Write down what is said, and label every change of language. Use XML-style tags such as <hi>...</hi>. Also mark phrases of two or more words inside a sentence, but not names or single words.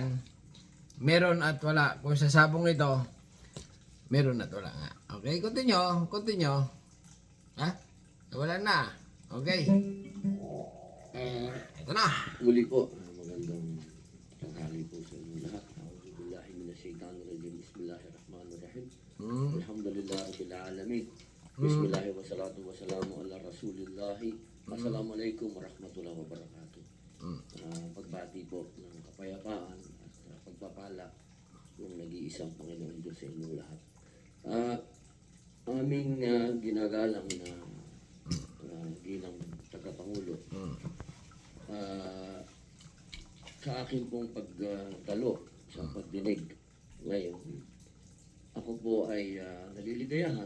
<tl>Meron at wala. Kung sa sabong ito, meron at wala nga.</tl> <en>Okay, continue.</en> <tl>Ha? Wala na. Okay. Ito na. Muli po, magandang tanghali po sa inyo lahat.</tl> <ar>أعوذ بالله من الشيطان الرجيم. بسم الله الرحمن الرحيم. الحمد لله رب العالمين. بسم الله الرحمن الرحيم. والصلاة والسلام على رسول الله. السلام عليكم ورحمة الله وبركاته.</ar> <tl>Pagbati po ng kapayapaan at pagpapala ng nag-iisang Panginoon Diyos sa inyong lahat. Aming ginagalang na bilang tagapangulo sa akin pong pagdalo sa pagdinig ngayon, ako po ay naliligayahan</tl>